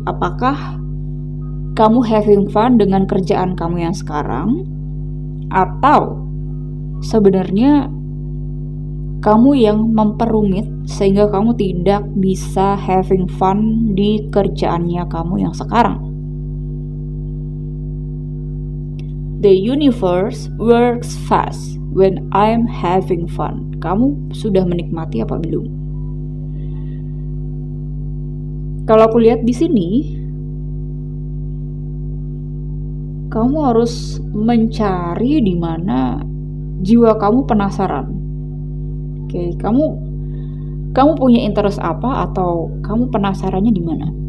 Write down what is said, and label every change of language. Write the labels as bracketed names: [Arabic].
[Indonesian] Apakah kamu [English] having fun [Indonesian] dengan kerjaan kamu yang sekarang? Atau sebenarnya kamu yang memperumit sehingga kamu tidak bisa [English] having fun [Indonesian] di kerjaannya kamu yang sekarang. [English] The universe works fast when I'm having fun. [Indonesian] Kamu sudah menikmati apa belum? Kalau aku lihat di sini, kamu harus mencari di mana jiwa kamu penasaran. Oke, kamu punya interest apa atau kamu penasarannya di mana?